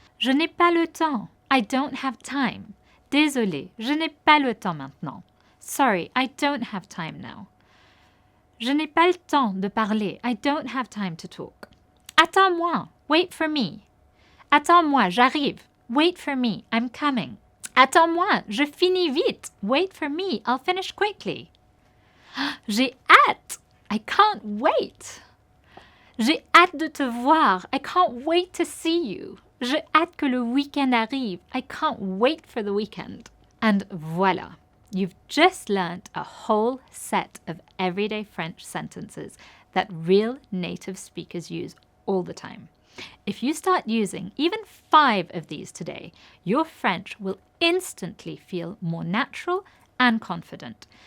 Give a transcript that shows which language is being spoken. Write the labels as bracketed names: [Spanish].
[French] Je n'ai pas le temps. [English] I don't have time. [French] Désolé, je n'ai pas le temps maintenant. [English] Sorry, I don't have time now. [French] Je n'ai pas le temps de parler. [English] I don't have time to talk. [French] Attends-moi. [English] Wait for me. [French] Attends-moi, j'arrive. [English] Wait for me. I'm coming. [French] Attends-moi, je finis vite. [English] Wait for me. I'll finish quickly. [French] J'ai hâte. [English] I can't wait. [French] J'ai hâte de te voir. [English] I can't wait to see you. [French] J'ai hâte que le week-end arrive. [English] I can't wait for the weekend. And voila. You've just learnt a whole set of everyday French sentences that real native speakers use all the time. If you start using even 5 of these today, your French will instantly feel more natural and confident.